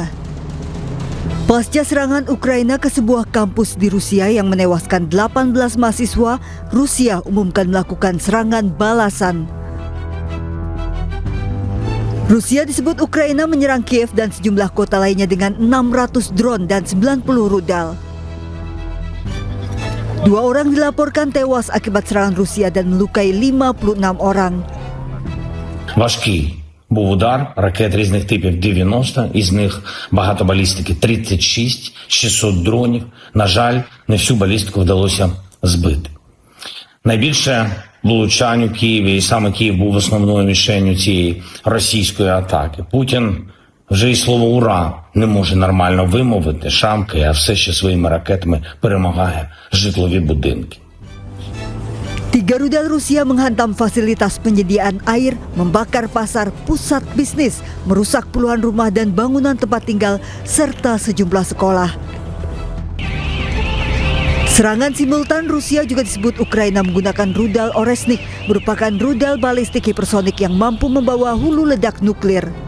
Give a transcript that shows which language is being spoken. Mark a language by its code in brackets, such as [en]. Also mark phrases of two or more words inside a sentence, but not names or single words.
[id] Pasca serangan Ukraina ke sebuah kampus di Rusia yang menewaskan 18 mahasiswa, Rusia umumkan melakukan serangan balasan. Rusia disebut Ukraina menyerang Kiev dan sejumlah kota lainnya dengan 600 drone dan 90 rudal. 2 orang dilaporkan tewas akibat serangan Rusia dan melukai 56 orang. [uk] Важкий був удар ракет різних типів 90, із них багато балістики 36, 600 дронів. На жаль, не всю балістику вдалося збити. Найбільше влучань у Києві, і саме Київ був основною мішенью цієї російської атаки. Путін вже і слово «ура» не може нормально вимовити, шамкає, а все ще своїми ракетами перемагає житлові будинки. [id] 3 rudal Rusia menghantam fasilitas penyediaan air, membakar pasar, pusat bisnis, merusak puluhan rumah dan bangunan tempat tinggal, serta sejumlah sekolah. Serangan simultan Rusia juga disebut Ukraina menggunakan rudal Oresnik, merupakan rudal balistik hipersonik yang mampu membawa hulu ledak nuklir.